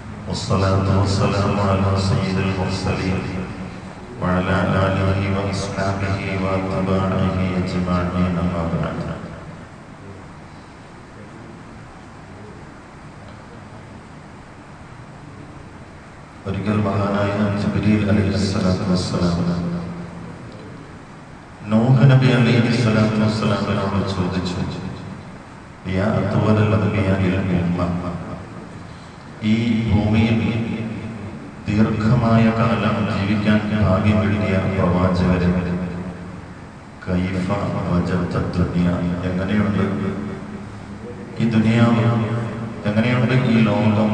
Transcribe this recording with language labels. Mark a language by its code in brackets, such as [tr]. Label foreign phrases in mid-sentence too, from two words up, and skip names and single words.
[ar] والصلاة والسلام على سيد المرسلين وعلى آله وأصحابه وأتباعه أجمعين أما بعد. [ml] ഒരിക്കൽ മഹാനായ ജിബ്രീൽ [ar] عليه الصلاة والسلام [ml] നൂഹ് നബി [ar] عليه الصلاة والسلام [ml] ചോദിച്ചു, [ar] يا أطول الأنبياء عمرا, [ml] ഈ ഭൂമിയിൽ ദീർഘമായ കാലം ജീവിക്കാൻ ഭാഗ്യം കിട്ടിയ പ്രവാചകരെ, [ar] كيف وجدت الدنيا, [ml] എങ്ങനെയുണ്ട് ഈ ദുനിയാവ്, എങ്ങനെയുണ്ട് ഈ ലോകം?